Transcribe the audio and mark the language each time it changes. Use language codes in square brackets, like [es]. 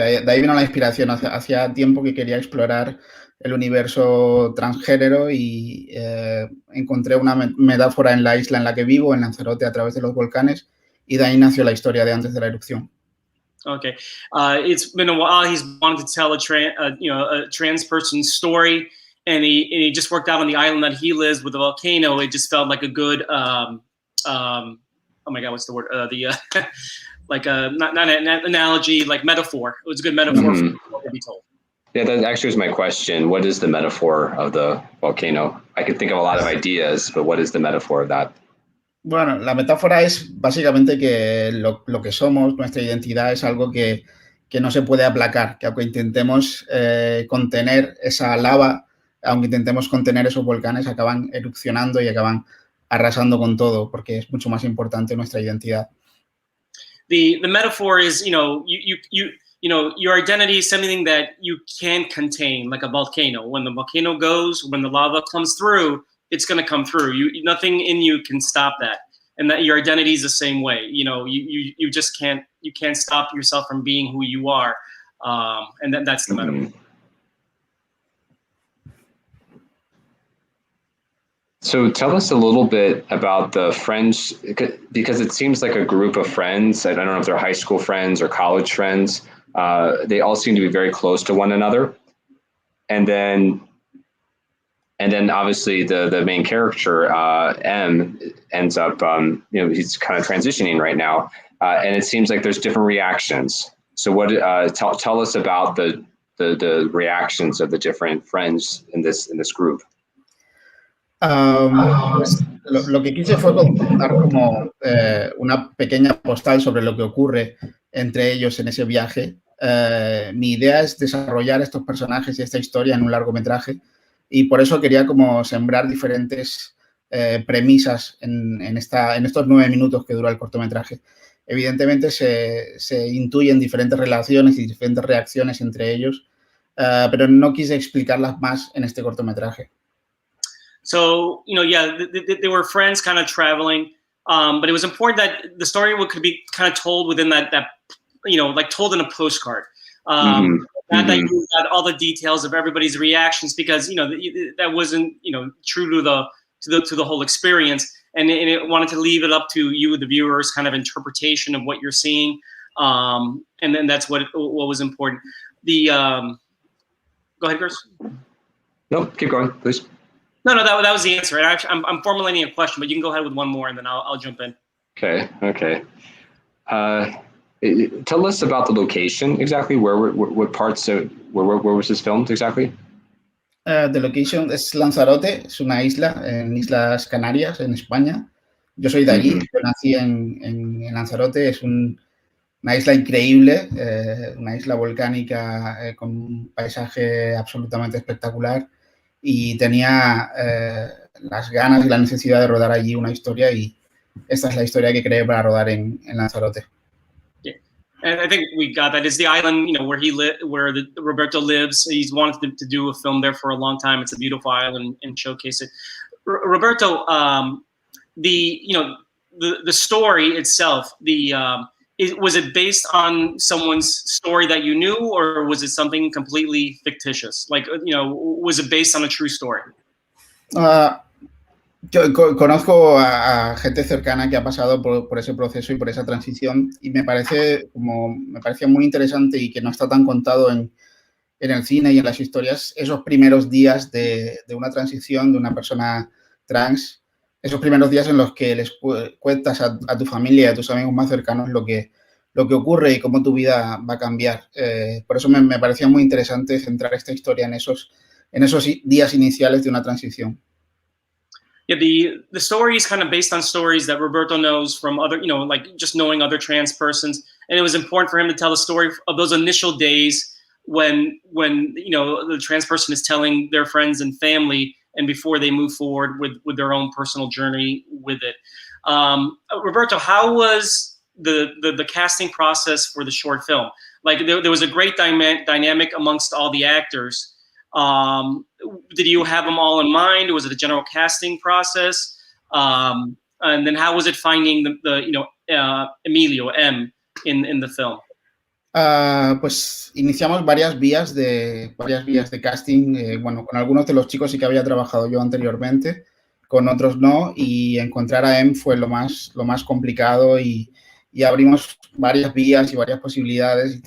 [es] De ahí vino la inspiración. Hacía tiempo que quería explorar el universo transgénero y encontré una metáfora en la isla en la que vivo, en Lanzarote, a través de los volcanes, y de ahí nació la historia de antes de la erupción. [en] Okay, it's been a while. He's wanted to tell a trans person's story, and he just worked out on the island that he lives with the volcano. It just felt like a good oh my God, what's the word? Like not an analogy, like metaphor. It was a good metaphor for what to be told. Yeah, that actually was my question. What is the metaphor of the volcano? I could think of a lot of ideas, but what is the metaphor of that? [es] Bueno, la metáfora es básicamente que lo que somos, nuestra identidad, es algo que no se puede aplacar, que aunque intentemos contener esa lava, aunque intentemos contener esos volcanes, acaban erupcionando y acaban arrasando con todo, porque es mucho más importante nuestra identidad. [en] The metaphor is, your identity is something that you can't contain, like a volcano. When the volcano goes, when the lava comes through, it's going to come through. Nothing in you can stop that, and that your identity is the same way. You just can't stop yourself from being who you are, and that's the metaphor. So tell us a little bit about the friends, because it seems like a group of friends. I don't know if they're high school friends or college friends. They all seem to be very close to one another, and then obviously the main character, M, ends up, he's kind of transitioning right now. And it seems like there's different reactions. So what, tell us about the reactions of the different friends in this group. [es] Pues lo que quise fue contar como una pequeña postal sobre lo que ocurre entre ellos en ese viaje. Mi idea es desarrollar estos personajes y esta historia en un largometraje. Y por eso quería como sembrar diferentes premisas en estos 9 minutos que dura el cortometraje. Evidentemente se intuyen diferentes relaciones y diferentes reacciones entre ellos, pero no quise explicarlas más en este cortometraje. [en] So, they were friends kind of traveling, but it was important that the story could be kind of told within that like told in a postcard. Not that you got all the details of everybody's reactions, because that wasn't true to the whole experience, and it wanted to leave it up to you, the viewers, kind of interpretation of what you're seeing, and then that's what was important. Go ahead, Chris. No, keep going, please. No, that was the answer. I'm formulating a question, but you can go ahead with one more, and then I'll jump in. Okay. Tell us about the location exactly. What parts? Where was this filmed exactly? The location [es] es Lanzarote, es una isla en Islas Canarias, en España. Yo soy de allí, yo nací en Lanzarote, es un una isla increíble, una isla volcánica con un paisaje absolutamente espectacular, y tenía las ganas y la necesidad de rodar allí una historia, y esta es la historia que creé para rodar en Lanzarote. [en] And I think we got that. It's the island, where Roberto lives. He's wanted to do a film there for a long time. It's a beautiful island and showcase it. Roberto, the story itself, was it based on someone's story that you knew, or was it something completely fictitious? Like, was it based on a true story? [es] Yo conozco a gente cercana que ha pasado por ese proceso y por esa transición, y me parecía muy interesante y que no está tan contado en el cine y en las historias, esos primeros días de una transición de una persona trans, esos primeros días en los que les cuentas a tu familia y a tus amigos más cercanos lo que ocurre y cómo tu vida va a cambiar. Por eso me parecía muy interesante centrar esta historia en esos días iniciales de una transición. [en] Yeah, the story is kind of based on stories that Roberto knows from other, like just knowing other trans persons, and it was important for him to tell the story of those initial days when the trans person is telling their friends and family, and before they move forward with their own personal journey with it. Roberto, how was the casting process for the short film? Like there was a great dynamic amongst all the actors. Did you have them all in mind? Was it a general casting process? And then how was it finding Emilio M in the film? [es] Pues iniciamos varias vías de casting. Bueno, con algunos de los chicos sí que había trabajado yo anteriormente, con otros no, y encontrar a M fue lo más complicado, y abrimos varias vías y varias posibilidades.